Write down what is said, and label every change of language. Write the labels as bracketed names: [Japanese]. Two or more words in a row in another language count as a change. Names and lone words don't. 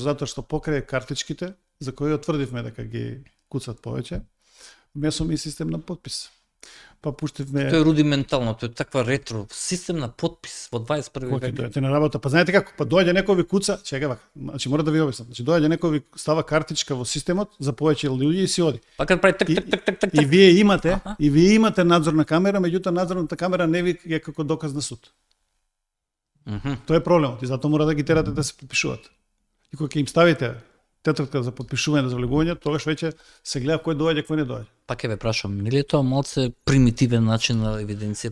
[Macedonian] Затоа што покрај картичките, за кои отврдивме дека ги куцат повеќе, внесоме и систем на подпис. Па пуштивме Тоа е рудиментално, тоа е таква ретро систем на подпис во 21 кој век. дојдете на работа. Па знаете како? Па доаѓа некој ви куца, чека вака. Значи мора да ви објаснам. Значи доаѓа некој ви става картичка во системот за повеќе луѓе и си оди. Па кад прави так И, так так так так. и вие имате, Аха. и вие имате надзорна камера, меѓутоа надзорната камера не ви е како доказ на суд. Мгм. Тоа е проблемот и затоа мора да ги терате да се подпишуваат. И кога ќе им ставите тетратка за подпишување за влегување, тогаш веќе се гледа кој доаѓа, кој не доаѓа. Пак ќе ве прашам, нели е тоа малце примитивен начин на евиденција?